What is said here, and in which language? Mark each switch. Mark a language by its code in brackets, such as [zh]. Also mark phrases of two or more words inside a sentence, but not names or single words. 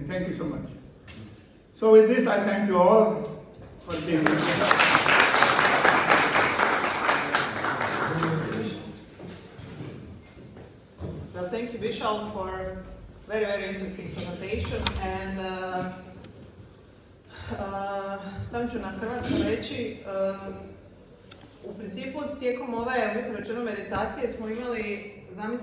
[en] Thank you so much. So with this, I thank you all for being here. Well, thank you, Bishal, for very, very interesting presentation. [hr] And sam ću na hrvatskom reći, u principu tijekom ove uvjetno rečeno meditacije smo imali zamislene